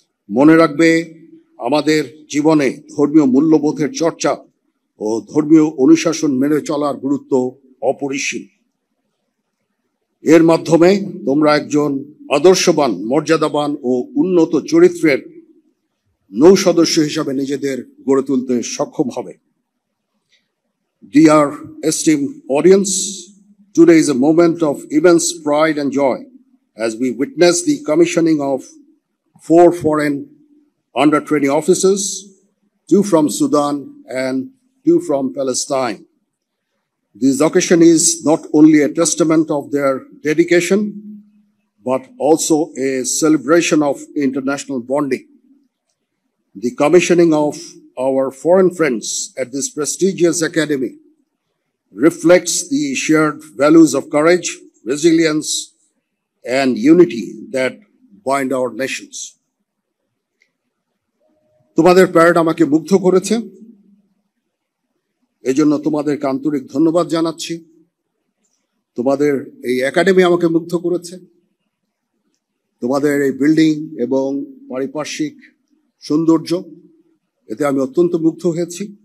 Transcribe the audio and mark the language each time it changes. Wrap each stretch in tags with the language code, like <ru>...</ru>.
<bn>মনে রাখবে, আমাদের জীবনে ধর্মীয় মূল্যবোধের চর্চা ও ধর্মীয় অনুশাসন মেনে চলার গুরুত্ব অপরিসীম। এর মাধ্যমে তোমরা একজন আদর্শবান, মর্যাদাবান ও উন্নত চরিত্রের নৌ সদস্য হিসাবে নিজেদের গড়ে তুলতে সক্ষম হবে।</bn> <en>Dear esteemed audience, today is a moment of immense pride and joy as we witness the commissioning of 4 foreign under-20 officers, 2 from Sudan and 2 from Palestine. This occasion is not only a testament of their dedication, but also a celebration of international bonding. The commissioning of our foreign friends at this prestigious academy reflects the shared values of courage, resilience, and unity that bind our nations.</en> <bn>তোমাদের parade আমাকে মুগ্ধ করেছে, এজন্য তোমাদেরকে আন্তরিক ধন্যবাদ জানাচ্ছি। তোমাদের এই একাডেমি আমাকে মুগ্ধ করেছে, তোমাদের এই বিল্ডিং এবং পারিপার্শ্বিক সৌন্দর্য, এতে আমি অত্যন্ত মুগ্ধ হয়েছি।</bn>